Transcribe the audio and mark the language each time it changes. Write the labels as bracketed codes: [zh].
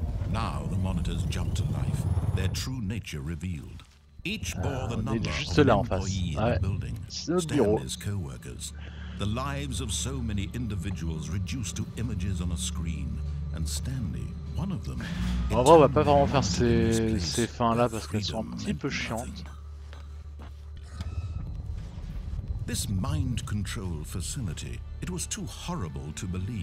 [en] Now the monitors jumped to life, their true nature revealed. Each bore the number of an employee in the building, Stanley's co-workers. The lives of so many individuals reduced to images on a screen, and Stanley, one of them. [fr] En vrai, on va pas vraiment faire ces fins-là parce qu'elles sont un petit peu chiantes. [en] This mind control facility, it was too horrible to believe.